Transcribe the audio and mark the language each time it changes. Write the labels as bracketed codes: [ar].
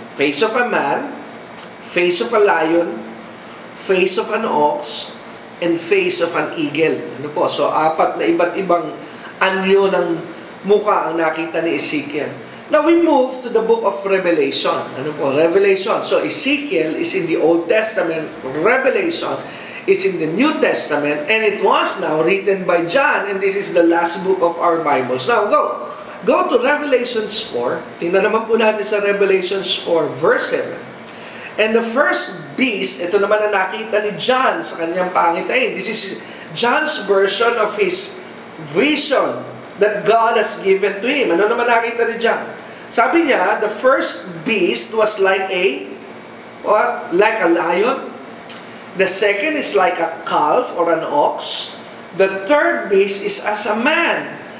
[en] Face of a man, face of a lion, face of an ox, and face of an eagle. [tl] Ano po? So, 4 na iba't ibang anyo ng mukha ang nakita ni Ezekiel. [en] Now, we move to the book of Revelation. [tl] Ano po? [en] Revelation. So, Ezekiel is in the Old Testament. Revelation is in the New Testament. And it was now written by John. And this is the last book of our Bibles. Now, go to Revelations 4. [tl] Tingnan naman po natin sa Revelations 4, verse 7. [en] And the first beast, [tl] ito naman ang nakita ni John sa kanyang pangitain. [en] This is John's version of his vision that God has given to him. [tl] Ano naman nakita ni John? Sabi niya, [en] the first beast was like a lion. The second is like a calf or an ox. The third beast is as a man.